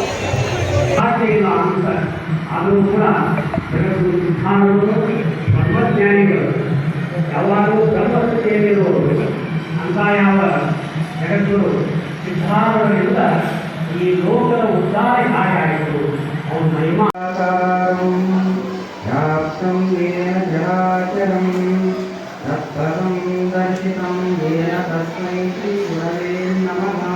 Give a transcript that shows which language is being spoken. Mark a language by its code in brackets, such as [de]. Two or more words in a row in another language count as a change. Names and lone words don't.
[kn] ಸಾಧ್ಯ ಇಲ್ಲ ಅಂತ ಆದರೂ ಕೂಡ ಜಗದ್ಗುರು ಸಿದ್ಧಾರೂಢರು ಯಾವ ಜಗದ್ಗುರು ಸಿದ್ಧಾರೂಢರಿಂದ ಈ ಲೋಕದ ಉದ್ಧಾರ ಹಾಗೆ ಆಯಿತು. ಅವನ ಮಹಿಮಾ [sa] व्याप्तं येन जराचरं तत्पदं दर्शितं येन तस्मै श्रीगुरवे नमः.